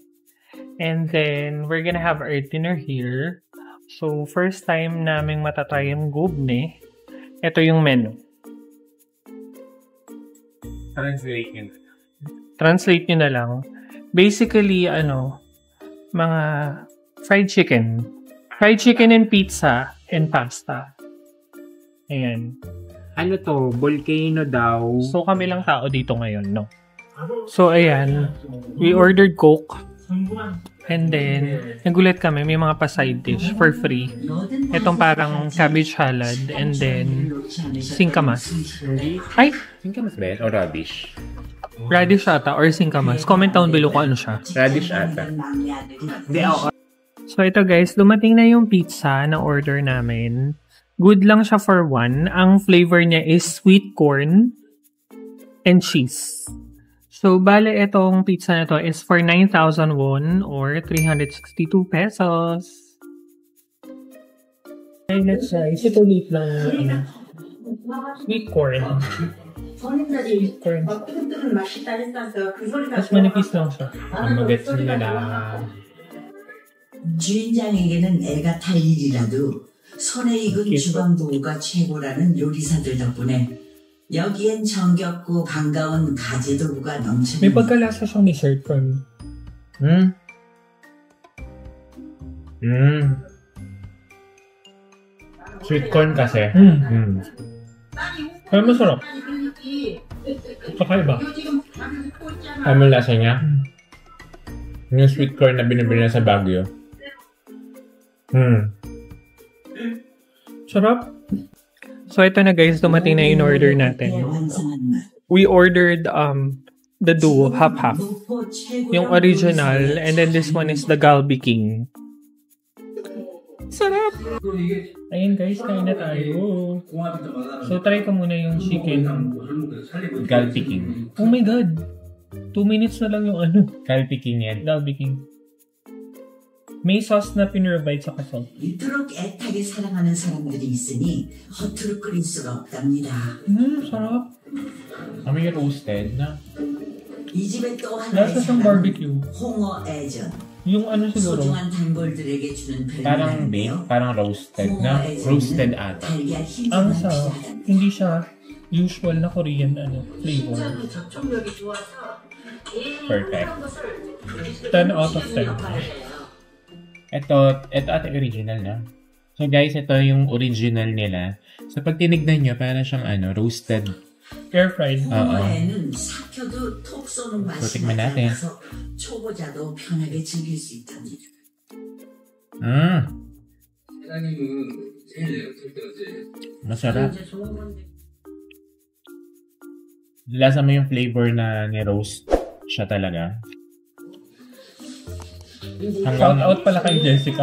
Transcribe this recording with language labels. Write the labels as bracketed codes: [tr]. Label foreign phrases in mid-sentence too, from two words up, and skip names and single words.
[en] And then, we're gonna have our dinner here. [tl] So, first time naming matatry yung Gubne. Ito yung menu. Translate nyo na lang. Basically, mga [en] fried chicken. Fried chicken and pizza and pasta. [tl] Ayan. Ano to? Volcano daw. So, kami lang tao dito ngayon, no? So, ayan. [en] We ordered Coke. And then, [tl] nagulat kami, may mga pa-side dish for free. Itong parang [en] cabbage salad and then [tl] singkamas. Ay! Singkamas ba yan? O radish? Radish ata or singkamas. [en] Comment down below [tl] kung ano siya. Radish ata. Hindi ako. So ito guys, dumating na yung pizza na order namin. Good lang siya for one. Ang flavor niya is [en] sweet corn and cheese. [tl] So, bale, itong pizza na to is for 9,000 won or 362 pesos. [en] Okay, let's try. [tl] Ito ulit lang [en] sweet corn. Sweet corn. [tl] Tapos manipis lang siya. Ang magets nila na. [ko] 주인장에게는 애가 탈 일이라도 손에 익은 주방도구가 최고라는 요리사들 덕분에 여기엔 정겹고 반가운 가재도구가 [tl] May [ko] 넘치는 [tl] pagkalasa siyang [en] dessert corn. Sweet corn [tl] kasi. Kaya masarap. Kakaiba. Ano lasa niya? Yung [en] sweet corn [tl] na binibili na sa Baguio. Sarap. So, ito na guys, dumating na yung order natin. [ko] 완성한 맛. [en] We ordered the duo, half-half. [ko] 노포 최고령 [en] Yung original, and then this one is the Galbi King. [tl] Sarap! Ayun guys, kain na tayo. So, try ko muna yung chicken. Galbi King. [en] Oh my God! [tl] 2 minutes na lang yung ano. Galbi King yan. Galbi King. May sauce na pinrovide sa kasal. [ko] 이토록 애타게 사랑하는 사람들이 있으니 허투루 끓일 수가 없답니다. [tl] Sarap. May roasted na. [ko] 이 집에 또 하나의 [tl] Lasa siyang [ko] 사랑, [tl] barbecue. [ko] 홍어 애전. [tl] Yung ano siguro, [ko] 소중한 단골들에게 주는 [tl] Parang [ko] 별명인데요. [tl] baked, parang roasted na. Roasted ata. [ko] 달걀 [tl] ang [ko] 흰자만 [tl] sa, [ko] 취하다. [tl] hindi siya usual na [en] Korean flavor. [tl] Perfect. [en] 10 out of 10. [tl] Ito ate original na. So guys, ito yung original nila. So pag tinignan nyo, parang siyang roasted. [en] Air fried. [ko] 홍어에는 삭혀도 톡 쏘는 맛이 [tl] tikman [ko] 나지 [tl] natin. [ko] 않아서 초보자도 편하게 즐길 수 있답니다. [tl] Masarap. Lasa mo yung flavor na ni-roast siya talaga. [en] Shout out [tl] pala kay Jessica.